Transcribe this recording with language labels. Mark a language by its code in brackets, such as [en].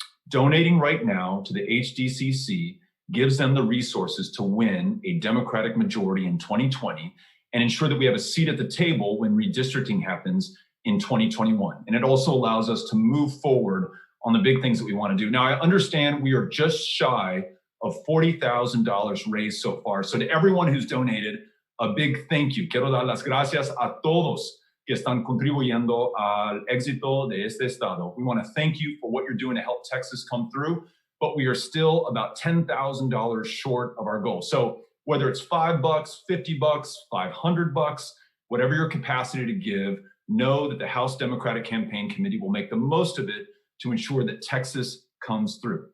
[en] donating right now to the HDCC gives them the resources to win a Democratic majority in 2020 and ensure that we have a seat at the table when redistricting happens in 2021. And it also allows us to move forward on the big things that we want to do. Now, I understand we are just shy of $40,000 raised so far. So to everyone who's donated, a big thank you. [es] Quiero dar las gracias a todos que están contribuyendo al éxito de este estado. [en] We want to thank you for what you're doing to help Texas come through, but we are still about $10,000 short of our goal. So whether it's $5, $50, $500, whatever your capacity to give, know that the House Democratic Campaign Committee will make the most of it to ensure that Texas comes through.